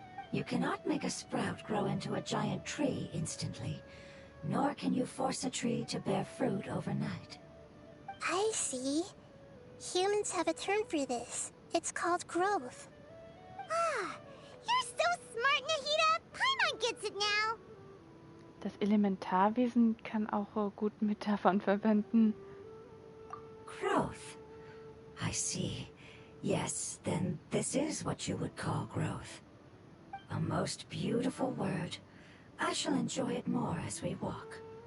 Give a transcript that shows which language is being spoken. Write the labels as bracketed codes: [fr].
[en] You cannot make a sprout grow into a giant tree instantly, nor can you force a tree to bear fruit overnight. I see. Humans have a term for this. It's called growth. Ah, you're so smart, Nahida! Paimon gets it now! [de] Das Elementarwesen kann auch gut Metaphern verwenden. [en] Growth. I see. Yes, then this is what you would call growth. A most beautiful word. I shall enjoy it more as we walk.